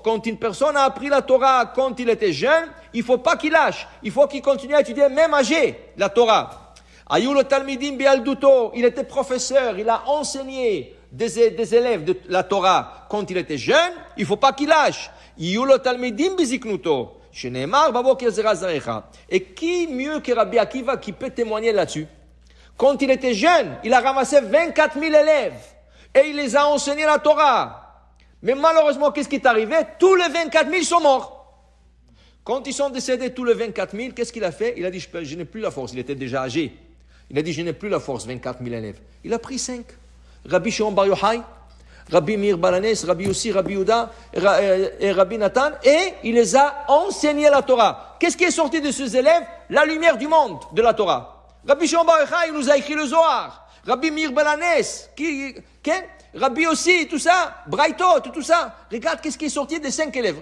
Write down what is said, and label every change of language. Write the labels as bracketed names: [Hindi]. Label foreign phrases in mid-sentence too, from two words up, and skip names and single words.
[French] Quand une personne a appris la Torah quand il était jeune, il faut pas qu'il lâche. Il faut qu'il continue à étudier même âgé la Torah. [Hebrew] היו לו תלמידים בילדותו, [French] il était professeur, il a enseigné des élèves de la Torah quand il était jeune, il faut pas qu'il lâche. [Hebrew] היו לו תלמידים בזקנותו, שנאמר בבוקר זרע זרעך. [French] Et qui mieux que Rabbi Akiva qui peut témoigner là-dessus? Quand il était jeune, il a ramassé 24 000 élèves et il les a enseigné la Torah. Mais malheureusement, qu'est-ce qui est arrivé? Tous les 24 000 sont morts. Quand ils sont décédés, tous les 24 000, qu'est-ce qu'il a fait? Il a dit, je n'ai plus la force, il était déjà âgé. Il a dit, je n'ai plus la force, 24 000 élèves. Il a pris 5. Rabbi Shimon Bar Yochai, Rabbi Meir Balanes, Rabbi Yossi, Rabbi Yehuda et Rabbi Nathan, et il les a enseigné la Torah. Qu'est-ce qui est sorti de ces élèves? La lumière du monde de la Torah. Rabbi Shimon Bar Yochai, il nous a écrit le Zohar. Rabbi Meir Balanes, Rabbi Yossi, tout ça, Braithot, tout ça. Regarde, qu'est-ce qui est sorti des 5 élèves?